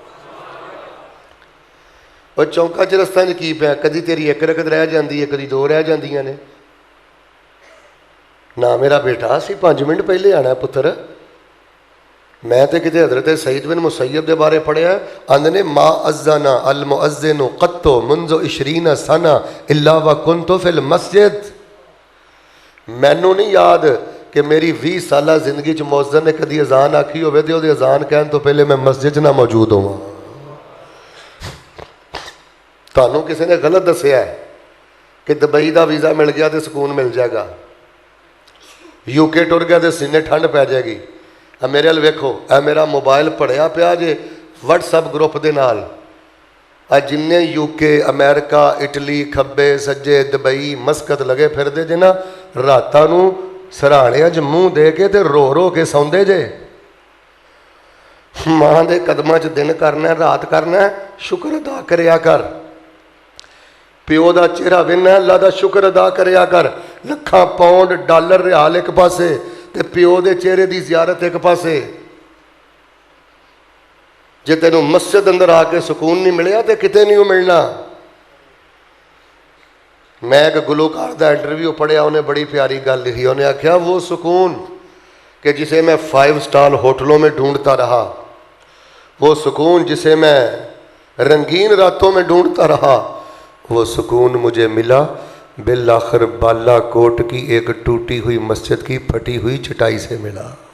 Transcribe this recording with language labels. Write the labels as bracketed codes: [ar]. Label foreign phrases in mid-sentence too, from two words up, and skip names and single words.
[pa] اور چونکا چ رستہ کی پیا، کدی تیری 1 رکعت رہ جاندی ہے، کدی 2 رہ جاندیاں نے. نہ میرا بیٹا اسی 5 منٹ پہلے آنا ہے پتر. میں تے کتے حضرت سعید بن مسیب دے بارے پڑھیا، آندے نے [ar] ما اذن المؤذن قط منذ 20 سنہ الا وکنت فی المسجد. [pa] مینوں نہیں یاد کہ میری 20 سالہ زندگی چ مؤذن نے کدی اذان آکھی ہوے تے او دی اذان کہن تو پہلے میں مسجد نہ موجود ہوں. تانوں کسی نے غلط دسیا ہے کہ دبئی دا ویزا مل گیا تو سکون مل جائے گا، یو کے ٹر گیا تو سینے ٹھنڈ پی جائے گی. میرے ال ویکھو، اے میرا موبائل پڑھیا پیا جے WhatsApp گروپ دے نال، جن یو کے امریکہ اٹلی کھبے سجے دبئی مسکت لگے پھر دے جے نا، راتاں نوں سرہانے اج منہ دے کے تے رو رو کے سوندے جے. ماں دے قدماں چ دن کرنا ہے، رات کرنا ہے، شکر ادا کریا کر. پیو دا چہرہ وینا، اللہ دا شکر ادا کریا کر. لکھاں پاؤنڈ ڈالر ریال ایک پاسے تے پیو دے چہرے دی زیارت ایک پاسے. جے تینوں مسجد اندر آ کے سکون نہیں ملیا تے کتے نہیں ملنا. میں ایک گلوکار دا انٹرویو پڑھیا، انہیں بڑی پیاری گل لکھی. انہیں آکھیا [ur] وہ سکون کہ جسے میں 5 سٹار ہوٹلوں میں ڈھونڈتا رہا، وہ سکون جسے میں رنگین راتوں میں ڈھونڈتا رہا، وہ سکون مجھے ملا بالآخر بالا کوٹ کی ایک ٹوٹی ہوئی مسجد کی پھٹی ہوئی چٹائی سے ملا.